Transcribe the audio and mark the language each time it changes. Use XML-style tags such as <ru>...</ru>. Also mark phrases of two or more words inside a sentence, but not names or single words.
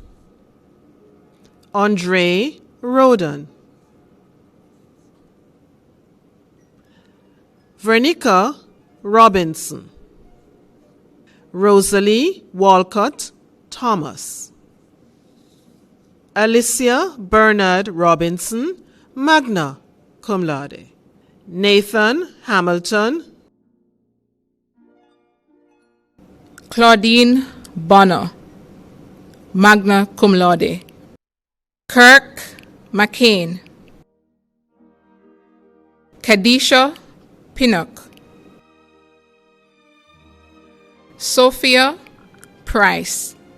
<en>Andre Roden, Vernica Robinson, Rosalie Walcott Thomas, Alicia Bernard Robinson,</en> <la>magna cum laude,</la> <en>Nathan Hamilton, Claudine Bonner,</en> <la>magna cum laude,</la> <en>Kirk McCain, Kadisha Pinnock, Sophia Price,</en>